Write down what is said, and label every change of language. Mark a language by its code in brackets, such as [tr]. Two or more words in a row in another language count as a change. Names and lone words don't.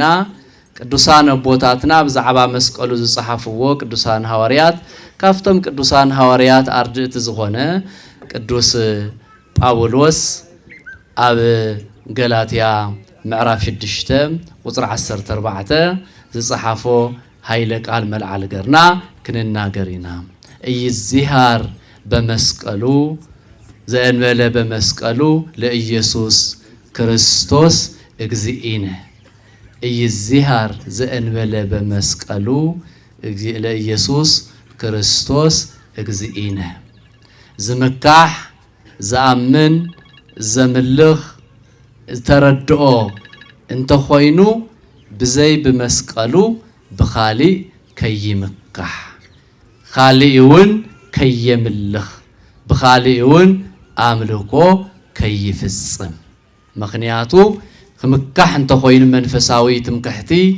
[ti] ቅዱሳን ኣቦታትና ብዛዕባ መስቀሉ ዝፀሓፍዎ ቅዱሳን ሃዋርያት ካፍቶም ቅዱሳን ሃዋርያት ኣርድእቲ ዝኾነ ቅዱስ ጳውሎስ ኣብ ገላትያ ምዕራፍ 6 ቁፅሪ 14 ዝፀሓፎ ሃይለ ቃል መልዓሊ ገርና ክንናገር ኢና። [gez] ኢይዝሃር በመስቀሉ ዘእንበለ በመስቀሉ ለኢየሱስ ክርስቶስ እግዚእነ ኢይዝሃር ዘእንበለ በመስቀሉ ለኢየሱስ ክርስቶስ እግዚእነ [ti] ዝምካሕ ዝኣምን ዘምልኽ ዝተረድኦ እንተኾይኑ ብዘይ ብመስቀሉ ብኻሊእ ከይምካሕ ኻሊእ እውን ከየምልኽ ብኻሊእ እውን ኣምልኮ ከይፍጽም ምክንያቱ ክምካሕ እንተኾይኑ መንፈሳዊ ትምክሕቲ